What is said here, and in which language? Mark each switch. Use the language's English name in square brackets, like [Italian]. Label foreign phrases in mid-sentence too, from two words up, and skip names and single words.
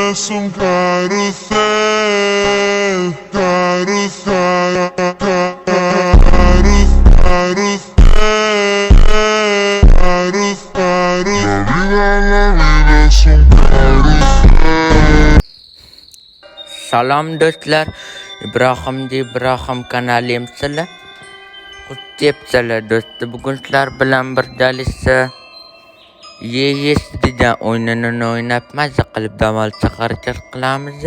[Spanish] es un carrusel, carrusel, la vida es un carrusel. [Uzbek] Salom do'stlar, Ibrohim kanalim sizlar. Xush kelibsizlar do'stlar. Bugun sizlar bilan birgalikda Yes degan o'yinini o'ynab mazza qilib dam olib harakat qilamiz.